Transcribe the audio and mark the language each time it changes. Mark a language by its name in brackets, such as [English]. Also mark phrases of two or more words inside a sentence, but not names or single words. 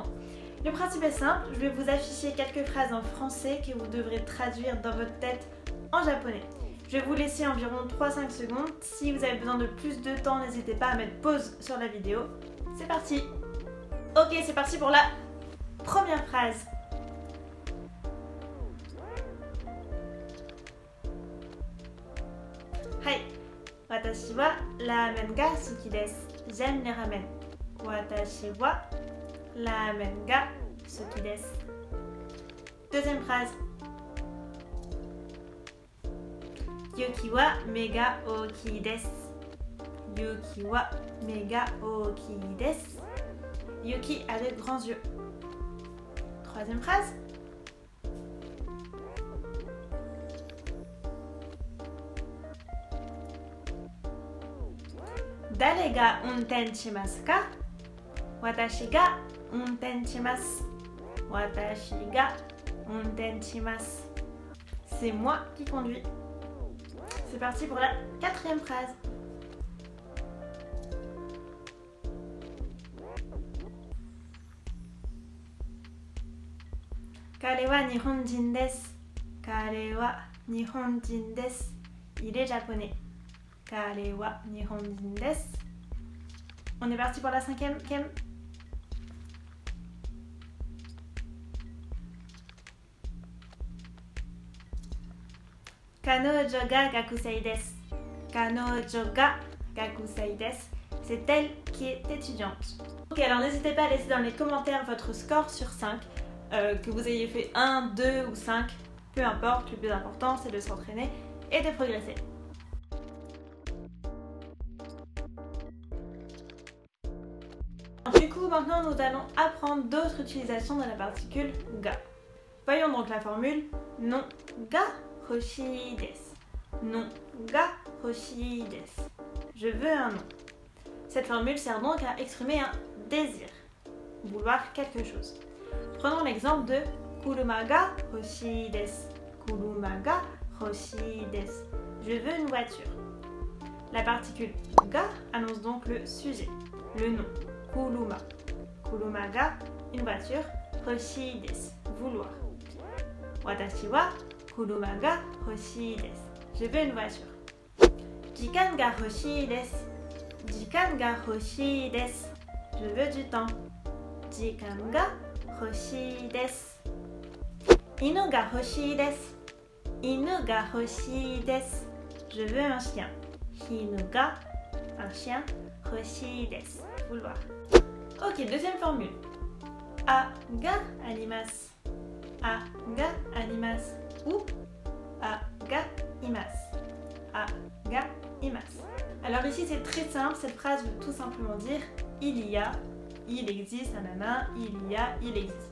[French] Le principe est simple, je vais vous afficher quelques phrases en français que vous devrez traduire dans votre tête en japonais. Je vais vous laisser environ 3-5 secondes. Si vous avez besoin de plus de temps, n'hésitez pas à mettre pause sur la vidéo. C'est parti! Ok, c'est parti pour la première phrase. [Japanese] はい、私はラーメンが好きです. [French] J'aime les ramen. [Japanese] 私はラーメンが好きです. [French] Deuxième phrase. [Japanese] ユキは目が大きいです. ユキは目が大きいです. [French] Yuki a de grands yeux. Troisième phrase. [Japanese] 誰が運転しますか? 私が運転します. 私が運転します. [French] C'est moi qui conduis. C'est parti pour la quatrième phrase. [Japanese] 彼は日本人です. 彼は日本人です. [French] Il est japonais. [Japanese] 彼は日本人です. [French] On est parti pour la cinquième. [Japanese] 彼女が学生です. 彼女が学生です. [French] C'est elle qui est étudiante. Ok, alors n'hésitez pas à laisser dans les commentaires votre score sur 5. Que vous ayez fait 1, 2 ou 5, peu importe, le plus important c'est de s'entraîner et de progresser. Du coup, maintenant nous allons apprendre d'autres utilisations de la particule ga. Voyons donc la formule non [Japanese] が欲しいです. Nonが欲しいです. [French] Je veux un nom. Cette formule sert donc à exprimer un désir, vouloir quelque chose. Prenons l'exemple de [Japanese] 車が欲しいです. 車が欲しいです. [French] Je veux une voiture. La particule ga annonce donc le sujet, le nom. [Japanese] 車。車が, [French] une voiture. [Japanese] 欲しいです、vouloir。私は車が欲しいです. [French] Je veux une voiture. [Japanese] 時間が欲しいです。時間が欲しいです. [French] Je veux du temps. [Japanese] 時間が欲しいです. 犬が欲しいです。犬が欲しいです. [French] Je veux un chien. [Japanese] 犬が, [French] un chien. [Japanese] 欲しいです, [French] vouloir. Ok, deuxième formule. [Japanese] Aがあります。Aがあります. Ou Aがいます。Aがいます. [French] Alors ici c'est très simple, cette phrase veut tout simplement dire il y a, il existe, nanana, il y a, il existe.